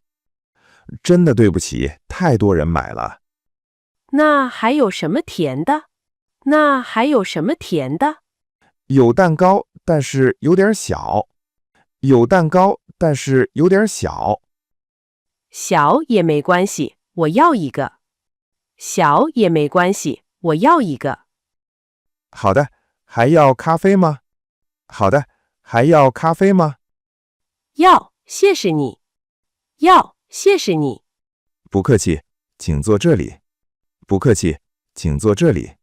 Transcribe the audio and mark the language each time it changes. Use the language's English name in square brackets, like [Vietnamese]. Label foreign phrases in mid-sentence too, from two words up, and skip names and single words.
[Chinese] 真的對不起，太多人買了。那還有什麼甜的？那還有什麼甜的？有蛋糕，但是有點小。有蛋糕，但是有點小。小也沒關係，我要一個。小也沒關係，我要一個。好的，還要咖啡嗎？好的，還要咖啡嗎？要，謝謝你。要，謝謝你。不客氣，請坐這裡。不客氣，請坐這裡。